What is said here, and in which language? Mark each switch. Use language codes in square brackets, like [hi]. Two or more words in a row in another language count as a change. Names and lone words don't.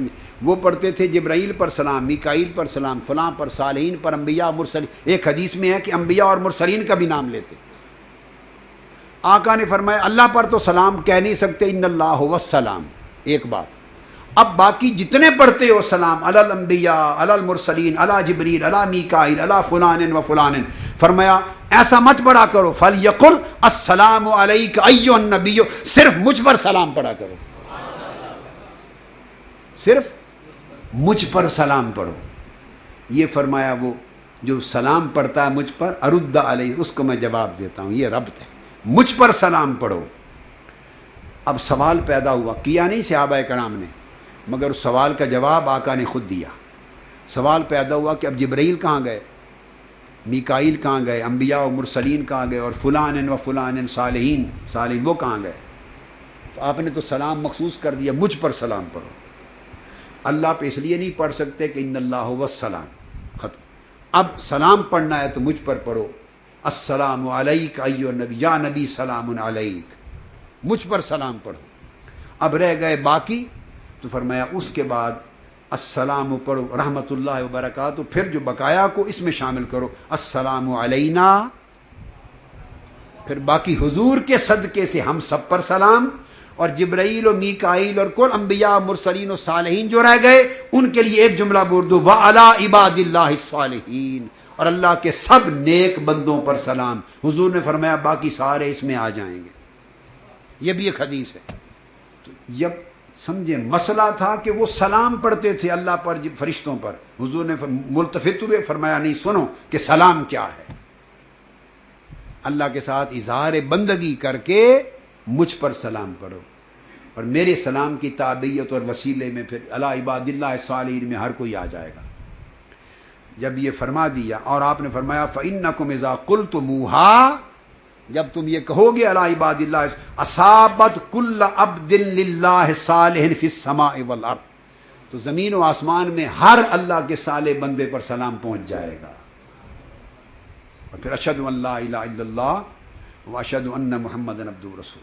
[ur] وہ پڑھتے تھے جبرائیل پر سلام، میکائیل پر سلام، فلاں پر، صالحین پر، انبیاء مرسلین. ایک حدیث میں ہے کہ انبیاء اور مرسلین کا بھی نام لیتے. آقا نے فرمایا اللہ پر تو سلام کہہ نہیں سکتے، [ar] ان اللہ هو السلام، [ur] ایک بات. اب باقی جتنے پڑھتے ہو سلام، [ar] علی الانبیاء، علی المرسلین، علی جبریل، علی میکائیل، علی فلان و فلان، [ur] فرمایا ایسا مت پڑھا کرو. [ar] فلیقل السلام علیک ایھا النبی، [ur] صرف مجھ پر سلام پڑھا کرو، صرف مجھ پر سلام پڑھو. یہ فرمایا وہ جو سلام پڑھتا ہے مجھ پر، [ar] ارد علیہ، [ur] اس کو میں جواب دیتا ہوں. یہ ربط ہے، مجھ پر سلام پڑھو. اب سوال پیدا ہوا، کیا نہیں صحابہ کرام نے، مگر اس سوال کا جواب آقا نے خود دیا. سوال پیدا ہوا کہ اب جبرائیل کہاں گئے، میکائیل کہاں گئے، انبیاء و مرسلین کہاں گئے، اور [ar] فلان و فلان [ur] صالحین وہ کہاں گئے. تو آپ نے تو سلام مخصوص کر دیا، مجھ پر سلام پڑھو. اللہ پہ اس لیے نہیں پڑھ سکتے کہ [ar] ان اللہ هو السلام، [ur] ختم. اب سلام پڑھنا ہے تو مجھ پر پڑھو. [ar] السلام علیک ایھا النبی، یا نبی سلام علیک، [ur] مجھ پر سلام پڑھو. اب رہ گئے باقی، تو فرمایا اس کے بعد السلام پڑھو [ar] رحمۃ اللہ وبرکاتہ، [ur] پھر جو بقایا کو اس میں شامل کرو، [ar] السلام علینا. [ur] پھر باقی حضور کے صدقے سے ہم سب پر سلام، اور جبرائیل و میکائیل اور کل انبیاء مرسلین و صالحین جو رہ گئے ان کے لیے ایک جملہ بول دو، [ar] وَعَلَىٰ عِبَادِ اللَّهِ الصَّالِحِينَ، [ur] اور اللہ کے سب نیک بندوں پر سلام. حضور نے فرمایا باقی سارے اس میں آ جائیں گے. یہ بھی ایک حدیث ہے. تو جب سمجھے مسئلہ تھا کہ وہ سلام پڑھتے تھے اللہ پر، فرشتوں پر. حضور نے ملتفت ہوئے فرمایا نہیں، سنو کہ سلام کیا ہے. اللہ کے ساتھ اظہار بندگی کر کے مجھ پر سلام پڑھو، اور میرے سلام کی تابعیت اور وسیلے میں پھر [ar] علی عباد اللہ الصالحین [ur] میں ہر کوئی آ جائے گا. جب یہ فرما دیا، اور آپ نے فرمایا [ar] فَإِنَّكُمْ إِذَا قُلْتُمُوهَا، [ur] جب تم یہ کہو گے [ar] علی عباد اللہ، اصابت کل عبد للہ صالح فی السماء والارض، [ur] تو زمین و آسمان میں ہر اللہ کے صالح بندے پر سلام پہنچ جائے گا. [ar] اور پھر اشہد ان لا الہ الا اللہ واشہد ان محمد عبدہ رسول.